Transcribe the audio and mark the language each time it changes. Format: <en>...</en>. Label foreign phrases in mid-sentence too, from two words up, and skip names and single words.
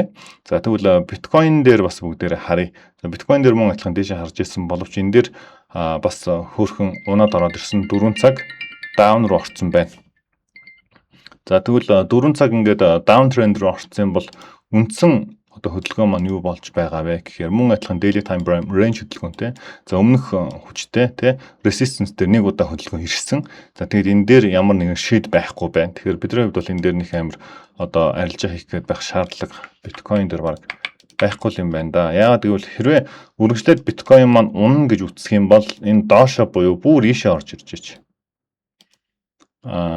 <mn>За тэгвэл биткойн дээр бас бүгдээрээ харъя. За биткойн дээр мөн адилхан дээшээ харж ирсэн боловч энэ дээр бас хөөрхөн унаад ороод ирсэн 4 цаг даун руу орсон байна. За тэгвэл 4 цаг ингээд даун тренд руу орсон бол үндсэн одоо хөдөлгөөн маань юу болж байгаа вэ гэхээр мөн адилхан</mn> <en>daily time range</en> <mn>хөдөлгөөнтэй. За өмнөх хүчтэй тэ resistance дээр нэг удаа хөдөлгөөн ирсэн. За тэгээд энэ дээр ямар нэгэн шийд байхгүй байна. Тэгэхээр бидний хувьд бол энэ дээр нэг амар одоо арилжаа хийх гээд байх шаардлага биткойн дээр баг байхгүй юм байна да. Яагаад гэвэл хэрвээ үргэлжлээд биткойн маань унана гэж үзэх юм бол энэ доошо буюу бүр ийшээ орж ирж байна.</mn>